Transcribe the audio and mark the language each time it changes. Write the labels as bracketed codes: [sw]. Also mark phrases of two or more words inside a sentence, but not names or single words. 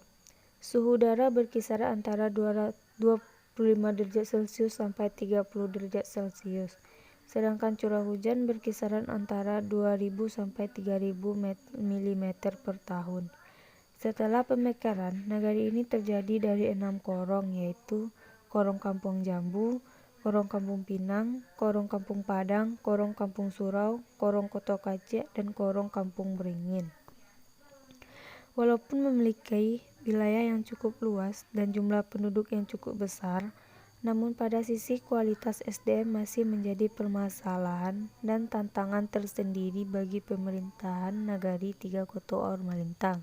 [id] Suhu udara berkisar antara 25 derajat Celcius sampai 30 derajat Celcius. Sedangkan curah hujan berkisaran antara 2000 sampai 3000 mm per tahun. Setelah pemekaran, nagari ini terjadi dari 6 korong, yaitu Korong Kampung Jambu, Korong Kampung Pinang, Korong Kampung Padang, Korong Kampung Surau, Korong Koto Kacek, dan Korong Kampung Beringin. Walaupun memiliki wilayah yang cukup luas dan jumlah penduduk yang cukup besar, namun pada sisi kualitas SDM masih menjadi permasalahan dan tantangan tersendiri bagi pemerintahan Nagari 3 Kotuor Malintang.